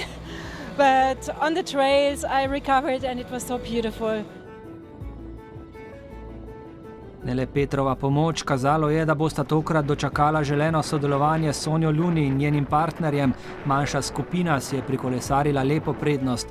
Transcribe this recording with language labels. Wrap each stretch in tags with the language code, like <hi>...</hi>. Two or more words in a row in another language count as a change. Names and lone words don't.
<en>But on the trails I recovered and it was so beautiful.</en> <sl>Ne le Petrova pomoč, kazalo je, da bosta tokrat dočakala želeno sodelovanje s Sonjo Luni in njenim partnerjem. Manjša skupina si je prikolesarila lepo prednost.</sl>